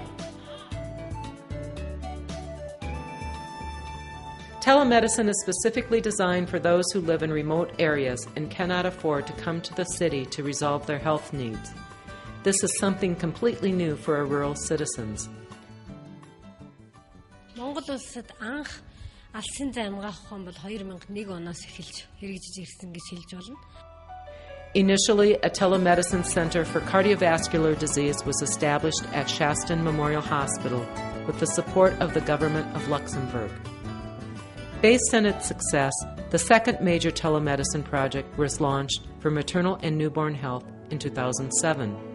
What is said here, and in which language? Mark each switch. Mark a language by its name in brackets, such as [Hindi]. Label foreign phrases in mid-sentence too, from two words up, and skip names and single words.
[English] Telemedicine is specifically designed for those who live in remote areas and cannot afford to come to the city to resolve their health needs. This is something completely new for our rural citizens. [Mongolian] Монгол улсад анх алсын зай амгаах ухаан бол 2001 оноос эхэлж хэрэгжиж ирсэн гэж хэлж болно. [English] Initially, a telemedicine center for cardiovascular disease was established at Shaston Memorial Hospital with the support of the government of Luxembourg. Based on its success, the second major telemedicine project was launched for maternal and newborn health in 2007.